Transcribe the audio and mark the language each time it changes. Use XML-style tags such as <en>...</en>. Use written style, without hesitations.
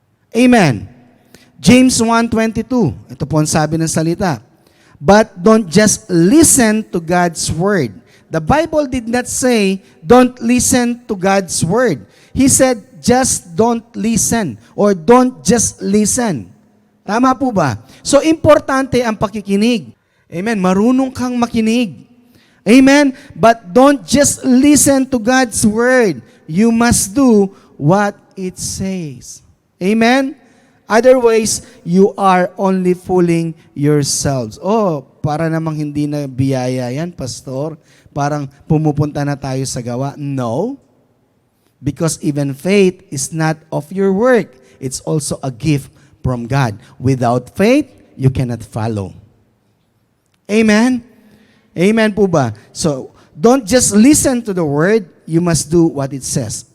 <tl>Amen. James 1:22, ito po ang sabi ng salita.</tl> <en>But don't just listen to God's word. The Bible did not say, don't listen to God's word. He said, just don't listen, or don't just listen.</en> <tl>Tama po ba? So, importante ang pakikinig. Amen. Marunong kang makinig. Amen.</tl> <en>But don't just listen to God's word. You must do what it says. Amen. Otherwise, you are only fooling yourselves.</en> <tl>Oh, para namang hindi na biyaya yan, pastor. Parang pumupunta na tayo sa gawa.</tl> <en>No. Because even faith is not of your work. It's also a gift from God. Without faith, you cannot follow. Amen?</en> <tl>Amen po ba?</tl> <en>So, don't just listen to the word, you must do what it says.</en>